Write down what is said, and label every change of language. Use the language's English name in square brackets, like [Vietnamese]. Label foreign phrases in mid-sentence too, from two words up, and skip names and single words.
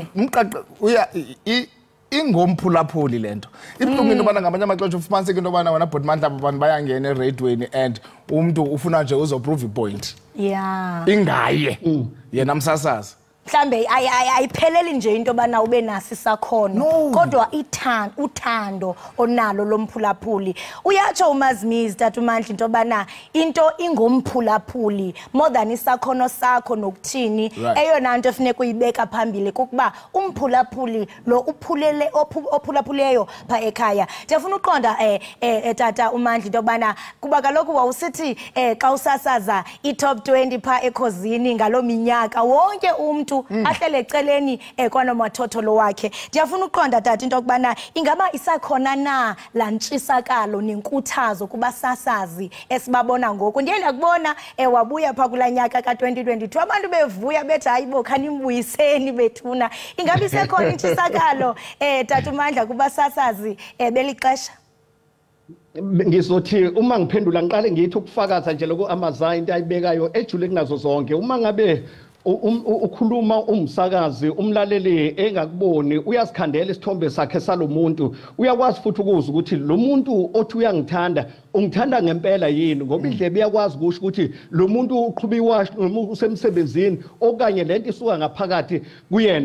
[Xhosa] uya ingomphulaphuli lento ibuhlungu into bana ngamanye amaxesha ufumaniseke into bana wena Bhutmandla abantu bayangena eradiweni and umuntu ufuna nje uzoprove ipoint ingaye yena msasazi mhlambe ayipheleli nje into bana ube nasi sakhono kodwa uthando onalo lomphulaphuli uyatsho umazimizi tata uMandla into bana into ingomphulaphuli [English] more than [Xhosa] isakhono sakho nokuthini eyona nto efuneka uyibeka phambili kukuba umphulaphuli lo uphulele ophulaphuleyo pha ekhaya. Ndiyafuna uqonda tata uMandla into bana kuba kaloku wawusithi xa usasaza i-top 20 pha ekhosini ngalo minyaka wonke umuntu ahlele eceleni kwanomathotholo wakhe. Ndiyafuna uqonda tata into kubana ingaba isakhona na la ntshisakalo nenkuthazo kubasasazi esibabona ngoku. Ndiye ndakubona wabuya pha kulanyaka ka2022 abantu bevuya bethi hayibo khanimbuyiseni bethuna. Ingaba isekhona intshisakalo tata uMandla kubasasazi belixesha? [Zulu] Ngizothi uma ngiphendula ngiqale ngithi ukufakaza nje lokho Amaza into ayibekayo ejule kunazo zonke uma ngabe ukhuluma umsakazi umlaleli engakuboni uyazikhandela isithombe sakhe salomuntu uyakwazi futhi ukuzwa ukuthi lo muntu othi uyangithanda ungithanda ngempela yini ngoba indlebe iyakwazi ukusho ukuthi lo muntu uqhuba iwashi noma usemsebenzini okanye lento isuka ngaphakathi kuyena.